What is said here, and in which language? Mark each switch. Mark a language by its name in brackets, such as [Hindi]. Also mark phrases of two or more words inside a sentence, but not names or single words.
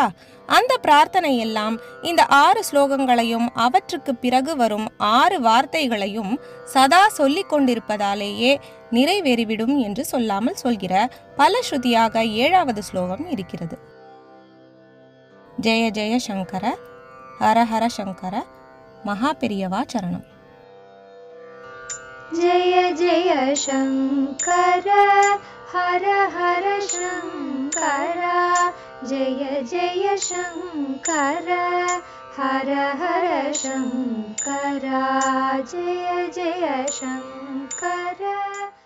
[Tamil] அந்த பிரார்த்தனை எல்லாம் இந்த 6 ஸ்லோகங்களையும் அவற்றுக்கு பிறகு வரும் 6 வார்த்தைகளையும் சதா சொல்லிக் கொண்டிருப்பதாலேயே நிறைவேறிவிடும் என்று சொல்லாமல் சொல்கிற பல ஸ்ருதியாக 7வது ஸ்லோகம் இருக்கிறது. [Sanskrit] जय जय शङ्कर हर हर शङ्कर [Tamil] மகாபெரியவா சரணம். [Sanskrit] जय जय शंकर हर हर शंकर जय जय शंकर हर हर शंकर जय जय शंकर।